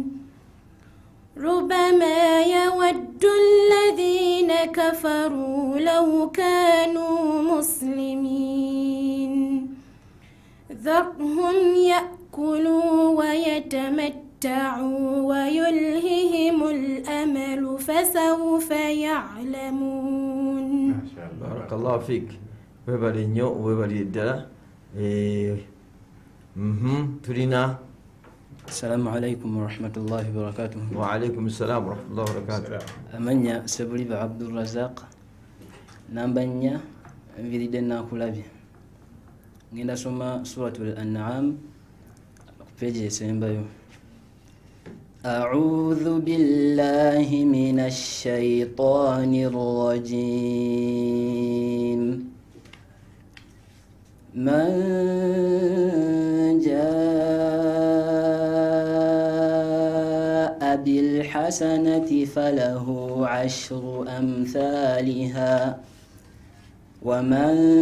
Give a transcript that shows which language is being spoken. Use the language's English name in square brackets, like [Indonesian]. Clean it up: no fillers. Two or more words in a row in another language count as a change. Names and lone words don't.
[Arabic] ربما يود الذين كفروا لو كانوا مسلمين. ذرهم يأكلوا ويتمتعوا ويلههم الأمل فسوف يعلمون. بارك الله فيك. [Ganda] webali nnyo webali ddala. Tulina [Arabic] السلام عليكم ورحمة الله وبركاته. وعليكم السلام ورحمة الله وبركاته. [Ganda] Amanya Sebuliba Abdul Razak. Namba 4 nviridde nakulabye. Ngenda soma Suratul An'am page esembayo. [Arabic] أعوذ بالله من الشيطان الرجيم. من جاء بالحسنة فله 10 أمثالها ومن